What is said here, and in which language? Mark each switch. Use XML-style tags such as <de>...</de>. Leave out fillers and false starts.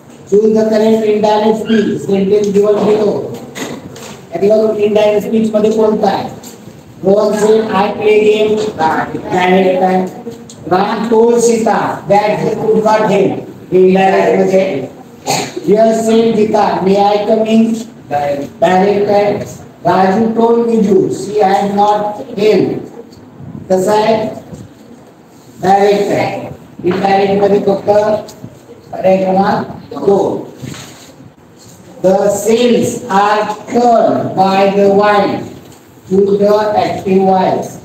<en>Choose the correct indirect speech. Sentence given below.</en> <mr>यातला indirect speech मध्ये कोणता आहे?</mr> <en>Rohan said I play game. Direct time. Ram told Sita that he could not help.</en> <mr>Indirect मध्ये.</mr> <en>Here said Gita, may I come in? Direct time. Raju told Viju she had not helped.</en> <mr>कसा आहे? Direct आहे. Indirect मध्ये फक्त पर्याय क्रमांक 2.</mr> <en>The sails are turned by the wind to the active voice.</en>